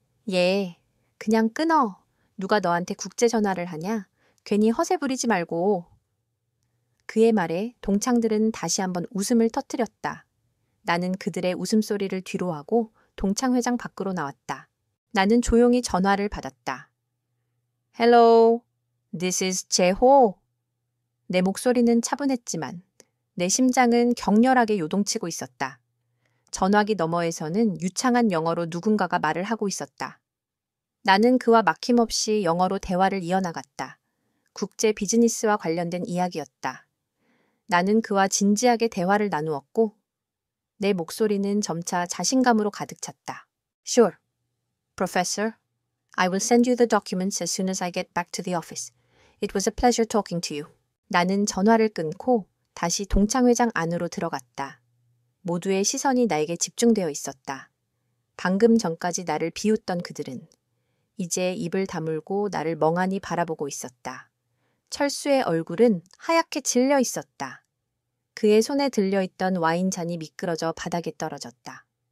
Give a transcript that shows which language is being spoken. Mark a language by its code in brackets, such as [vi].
[ko] 얘, 그냥 끊어. 누가 너한테 국제 전화를 하냐? 괜히 허세 부리지 말고. 그의 말에 동창들은 다시 한번 웃음을 터뜨렸다. 나는 그들의 웃음소리를 뒤로하고 동창회장 밖으로 나왔다. 나는 조용히 전화를 받았다. [en] Hello, this is 재호. [ko] 내 목소리는 차분했지만 내 심장은 격렬하게 요동치고 있었다. 전화기 너머에서는 유창한 영어로 누군가가 말을 하고 있었다. 나는 그와 막힘없이 영어로 대화를 이어나갔다. 국제 비즈니스와 관련된 이야기였다. 나는 그와 진지하게 대화를 나누었고 내 목소리는 점차 자신감으로 가득 찼다. [en] Sure, Professor. I will send you the documents as soon as I get back to the office. It was a pleasure talking to you. [ko] 나는 전화를 끊고 다시 동창회장 안으로 들어갔다. 모두의 시선이 나에게 집중되어 있었다. 방금 전까지 나를 비웃던 그들은 이제 입을 다물고 나를 멍하니 바라보고 있었다. 철수의 얼굴은 하얗게 질려 있었다. 그의 손에 들려있던 와인잔이 미끄러져 바닥에 떨어졌다.